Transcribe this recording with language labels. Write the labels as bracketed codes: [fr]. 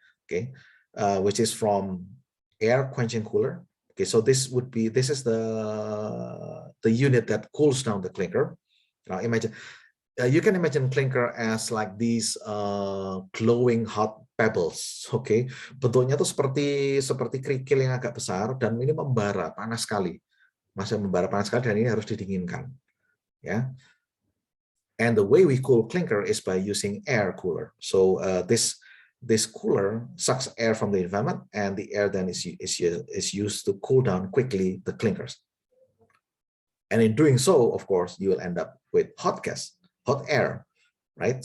[en] Okay, which is from air quenching cooler. Okay, so this is the unit that cools down the clinker. Now imagine, you can imagine clinker as like these glowing hot pebbles. [id] Okay, bentuknya tuh seperti kerikil yang agak besar dan ini membara panas sekali, masih membara panas sekali dan ini harus didinginkan. Ya. [en] And the way we cool clinker is by using air cooler. So this cooler sucks air from the environment, and the air then is used to cool down quickly the clinkers. And in doing so, of course, you will end up with hot gas, hot air, right?